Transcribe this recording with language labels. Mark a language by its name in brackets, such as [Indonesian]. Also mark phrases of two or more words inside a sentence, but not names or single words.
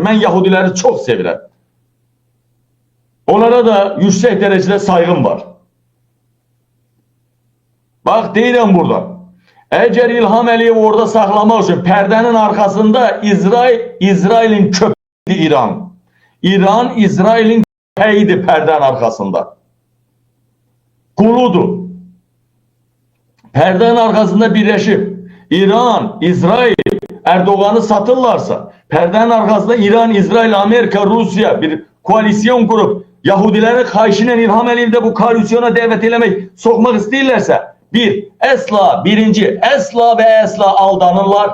[Azerbaijani] Mən Yahudiləri çox sevirəm. Onlara da yüksək dərəcədə saygım var. Bax deyirəm burada, əgər İlham Əliyev orada saxlamaq üçün pərdənin arxasında İsrailin köpəyi İran. [Turkish] İran İsrail'in köpeğidir perdenin arkasında. Kuludur. Perdenin arkasında birleşip İran, İsrail, Erdoğan'ı satırlarsa perdenin arkasında İran, İsrail, Amerika, Rusya bir koalisyon kurup Yahudilerin xahişiyle İlham Əliyev'de bu koalisyona davet eləmək, sokmak istəyirlərsə əsla ve əsla aldanırlar.